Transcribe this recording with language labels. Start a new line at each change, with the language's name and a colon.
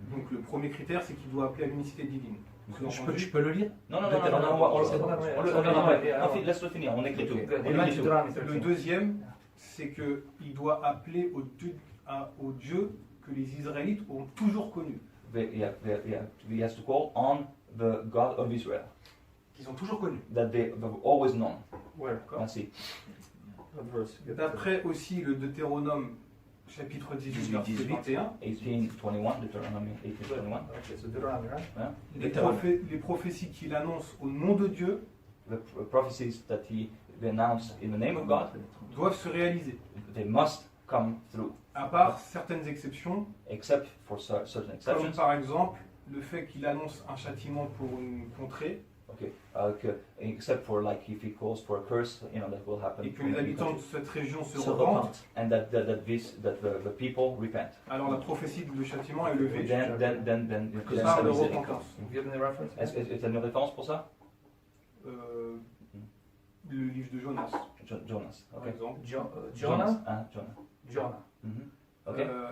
French: Donc le premier critère, c'est qu'il doit appeler à l'unicité divine. Je peux le lire? Non, C'est bon, on laisse-le finir, on écrit tout. On écrit tout. Le deuxième, c'est qu'il doit appeler au Dieu que les Israélites ont toujours connu.
English: He has to call on the God of Israel
French: Qu'ils ont toujours connu.
English: that they've always known.
French: D'accord. Merci. D'après aussi le Deutéronome, chapitre 18, verset 21,
English: 18:21, Deuteronomy 18:21.
French: les prophéties qu'il annonce au nom de Dieu
English: The prophecies that he announced in the name of God,
French: doivent se réaliser,
English: they must come through,
French: à part certaines exceptions,
English: except for certain
French: comme
English: exceptions.
French: par exemple le fait qu'il annonce un châtiment pour une contrée
English: Okay, except for like if he calls for a curse, that will happen.
French: et que les habitants de cette région se Se repentent, repentent.
English: And that the people repent.
French: alors la prophétie de châtiment est levée.
English: Then
French: Par de c'est- repentance.
English: Give me the reference.
French: Est-ce que tu as une référence pour ça? Le livre de Jonas, Jonas. par
English: Okay.
French: exemple.
English: Jonah? Jonah. Jonah. Mhm. Okay.